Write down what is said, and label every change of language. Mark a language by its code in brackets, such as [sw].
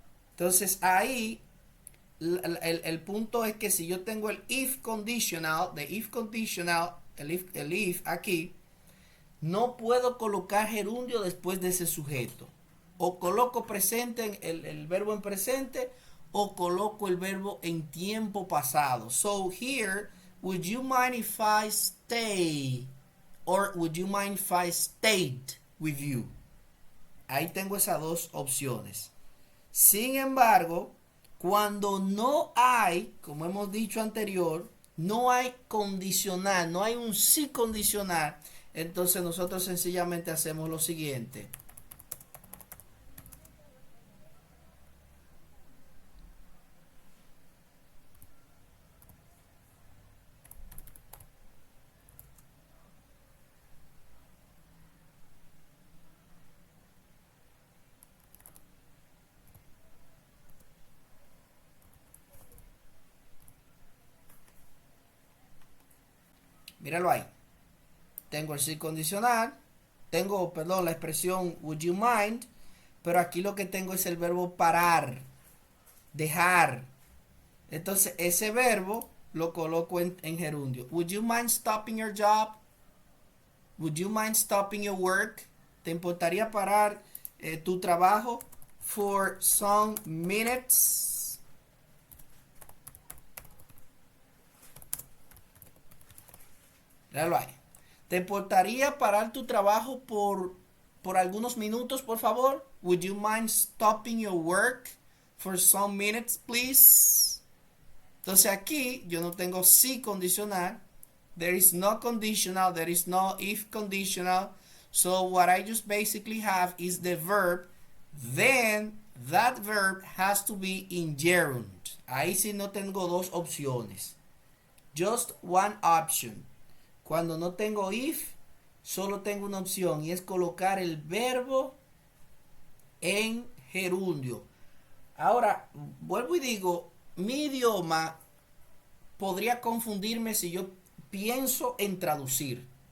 [es] Entonces ahí el punto es que si yo tengo el if conditional, el if aquí, no puedo colocar gerundio después de ese sujeto. O coloco presente el verbo en presente o coloco el verbo en tiempo pasado. [en] So here, would you mind if I stay? Or would you mind if I stayed with you? [es] Ahí tengo esas dos opciones. Sin embargo, cuando no hay, como hemos dicho anterior, no hay condicional, no hay un sí condicional, entonces nosotros sencillamente hacemos lo siguiente. Míralo ahí. Tengo el sí condicional, tengo, perdón, la expresión would you mind, pero aquí lo que tengo es el verbo parar, dejar. Entonces ese verbo lo coloco en gerundio. [en] Would you mind stopping your job? Would you mind stopping your work? [es] ¿Te importaría parar tu trabajo [en] for some minutes? [es] Míralo ahí. ¿Te importaría parar tu trabajo por algunos minutos, por favor? [en] Would you mind stopping your work for some minutes, please? [es] Entonces aquí yo no tengo sí condicional. [en] There is no conditional. There is no if conditional. So what I just basically have is the verb. Then that verb has to be in gerund. [es] Ahí sí no tengo dos opciones. [en] Just one option. [es] Cuando no tengo if, solo tengo una opción y es colocar el verbo en gerundio. Ahora, vuelvo y digo, mi idioma podría confundirme si yo pienso en traducir.